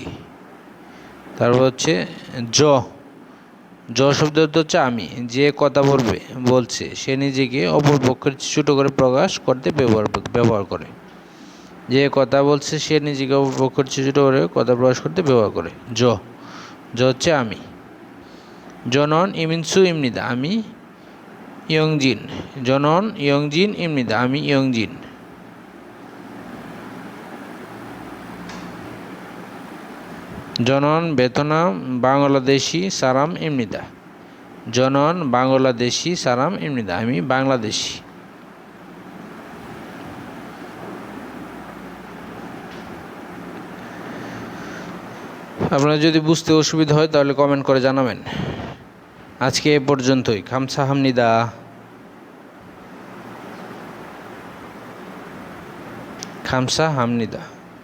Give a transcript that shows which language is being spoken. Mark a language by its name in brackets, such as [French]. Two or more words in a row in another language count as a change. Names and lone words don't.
[Bangla] তারপর হচ্ছে জ শব্দ হচ্ছে আমি। যে কথা বলছে সে নিজেকে অপর পক্ষের ছোট করে প্রকাশ করতে ব্যবহার করে। যে কথা বলছে সে নিজেকে অপর পক্ষের ছোট করে কথা প্রকাশ করতে ব্যবহার করে। জ হচ্ছে আমি। [Korean] 저는 이민수입니다. [Bangla] আমি ইয়ংজিন। [Korean] 저는 ইয়ংজিন입니다. [Bangla] আমি ইয়ংজিন। [Korean] 저는 베트남 বাংলাদেশি 사람입니다. 저는 বাংলাদেশি 사람입니다. [Bangla] আমি বাংলাদেশি। আপনারা যদি বুঝতে অসুবিধা হয় তাহলে কমেন্ট করে জানাবেন। আজকে এ পর্যন্তই। খামসাহামনিদা।